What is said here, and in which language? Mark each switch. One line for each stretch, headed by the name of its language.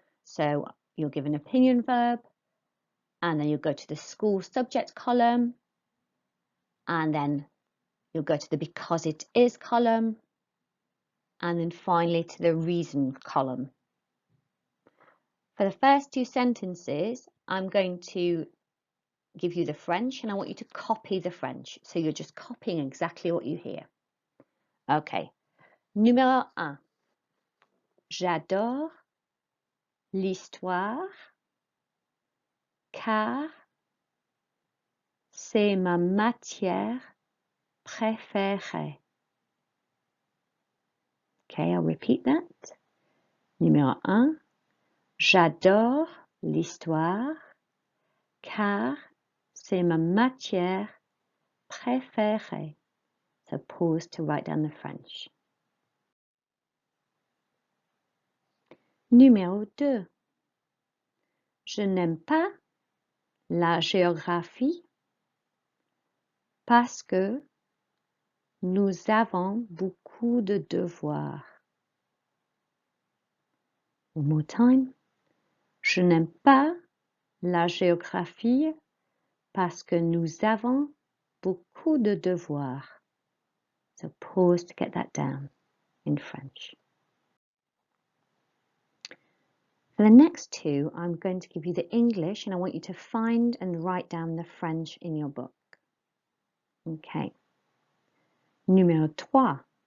English: So you'll give an opinion verb, and then you'll go to the school subject column, and then you'll go to the because it is column, and then finally to the reason column. For the first 2 sentences, I'm going to give you the French, and I want you to copy the French. So you're just copying exactly what you hear.
French: Okay. Numéro 1. J'adore l'histoire car c'est ma matière préférée.
English: Okay, I'll repeat that.
French: Numéro 1. J'adore l'histoire car c'est ma matière préférée.
English: So pause to write down the French.
French: Numéro 2. Je n'aime pas la géographie parce que nous avons beaucoup de devoirs.
English: One more time.
French: Je n'aime pas la géographie parce que nous avons beaucoup de devoirs.
English: So pause to get that down in French. For the next 2, I'm going to give you the English, and I want you to find and write down the French in your book. Okay.
French: Numéro 3.